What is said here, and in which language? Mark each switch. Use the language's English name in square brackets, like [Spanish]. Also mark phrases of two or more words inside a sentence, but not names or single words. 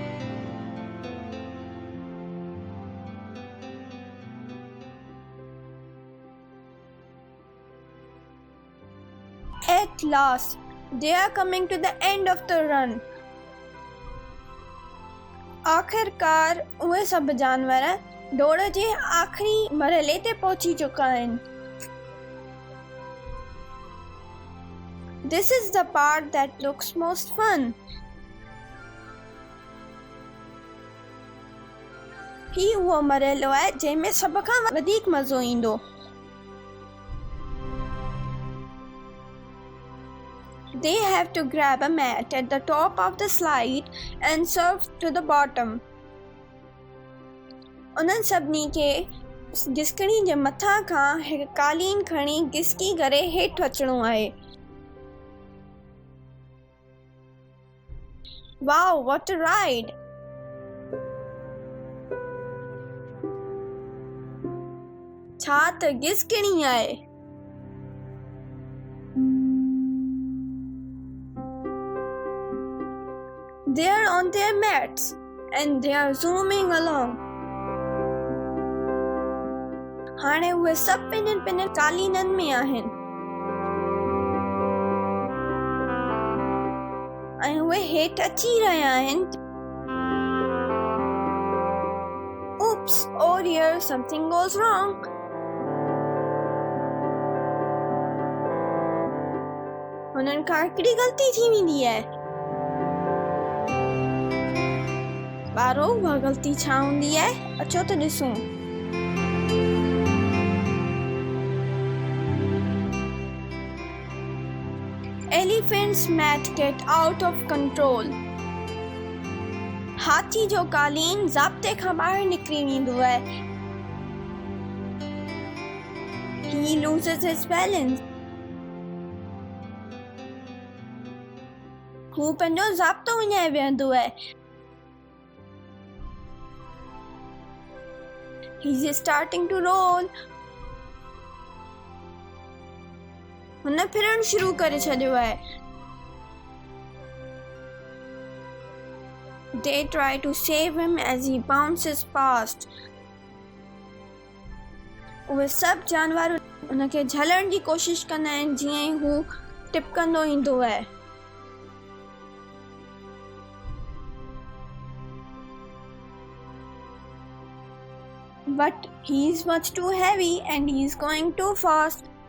[English] At last, they are coming to the end of the run. [Sindhi] आख़िरकार उहे सभु जानवर डोड़ जे आख़िरी मरहले ते पहुची चुका आहिनि. [English] This is the part that looks most fun. [Sindhi] ही उहो मरहलो आहे जंहिंमें सभ खां वधीक मज़ो ईंदो. [English] They have to grab a mat at the top of the slide and surf to the bottom. [Sindhi] उन्हनि सभिनी खे गिसकणी जे मथां खां हिकु कालीन खणी गिसकी करे हेठि अचणो आहे. [English] Wow, what a ride! [Sindhi] छा त गिसकणी आहे. [English] They are on their mats and they are zooming along. [Sindhi] हाणे उहे सभु पंहिंजनि कालीननि में आहिनि ऐं उहे हेठि अची रहिया आहिनि. [English] Oops, oh dear, something goes wrong. [Sindhi] हुननि खां हिकिड़ी ग़लती थी वेंदी आहे. ॿारो उहा ग़लती छा हूंदी आहे अचो त ॾिसूं. [English] Elephant's mat get out of control. [Sindhi] हाथी जो कालीन ज़ाब्ते खां ॿाहिरि निकिरी वेंदो आहे. [English] He loses his balance. [Sindhi] हू पंहिंजो ज़ाब्तो विञाए वेहंदो आहे. [English] He's starting to roll. [Sindhi] हुन फिरण शुरू करे छॾियो आहे. [English] They try to save him as he bounces past. [Sindhi] उहे सभु जानवर उनखे झलण जी कोशिश कंदा आहिनि जीअं ई हू टिपकंदो ईंदो आहे। [English] But he's much too heavy and he's going too fast.